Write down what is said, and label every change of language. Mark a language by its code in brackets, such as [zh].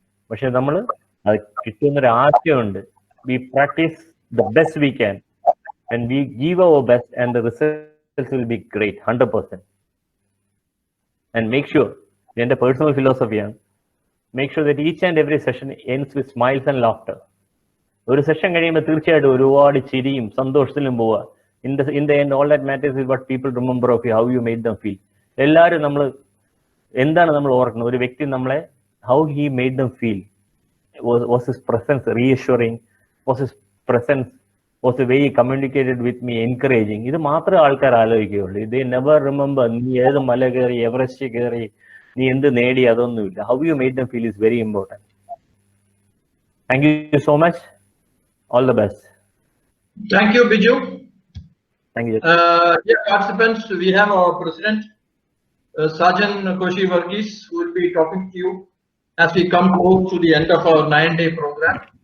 [ml] പക്ഷെ നമ്മൾ അത് കിട്ടുന്നൊരു ആശയമുണ്ട്. [en] We practice the best we can and we give our best and the results will be great 100%. And make sure, [ml] എൻ്റെ personal ഫിലോസഫിയാണ്, [en] Make sure that each and every session ends with smiles and laughter. [ml] ഒരു session കഴിയുമ്പോൾ തീർച്ചയായിട്ടും ഒരുപാട് ചിരിയും സന്തോഷത്തിലും പോവുക. [en] In the end, all that matters is what people remember of you, how you made them feel. [ml] എല്ലാവരും എന്താണ് നമ്മൾ ഓർക്കുന്നത്? ഒരു വ്യക്തി നമ്മളെ [en] how he made them feel. Was his presence reassuring? Was his presence, was the way he communicated with me encouraging? [ml] ഇത് മാത്രമേ ആൾക്കാർ ആലോചിക്കുകയുള്ളൂ. ഇത് [en] never remember [ml] നീ ഏത് മല കയറി, എവറസ്റ്റ് കയറി, നീ എന്ത് നേടി, അതൊന്നുമില്ല. [en] How you made them feel is very important. Thank you so much. All the best. Thank you, Biju. Thank you. Dear participants, we have our president, Sajan Koshi Varghese, who will be talking to you as we come close to the end of our 9-day program.